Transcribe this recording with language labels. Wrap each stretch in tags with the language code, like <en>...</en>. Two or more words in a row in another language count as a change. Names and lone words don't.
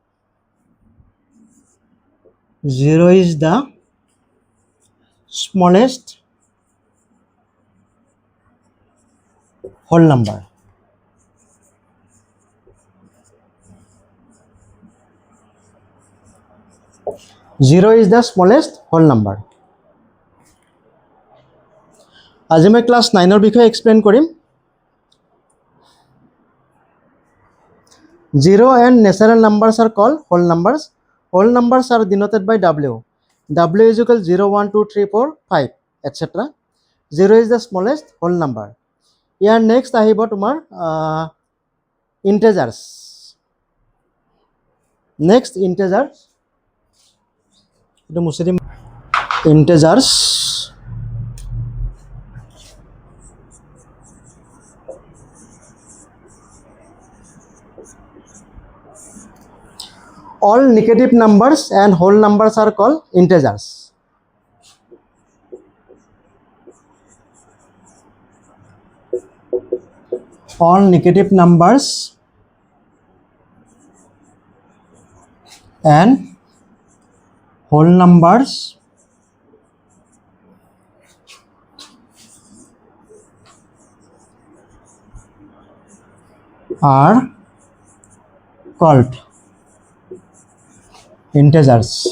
<en>0 is the smallest whole number. 0 is the smallest whole number.</en> <as>আজি মই ক্লাস 9 বিষয়ে এক্সপ্লেইন কৰিম.</as> <en>0 and natural numbers are called whole numbers. Whole numbers are denoted by W. W is equal 0 1 2 3 4 5 etc. 0 is the smallest whole number.</en> <as>ইয়াৰ নেক্সট আহিব তোমাৰ ইন্টিজাৰ্স.</as> <en>next integers,</en> <as>এটো মুছি দিম.</as> <en>ইন্টিজাৰ্স all negative numbers and whole numbers are called integers. All negative numbers and whole numbers are called integers.</en>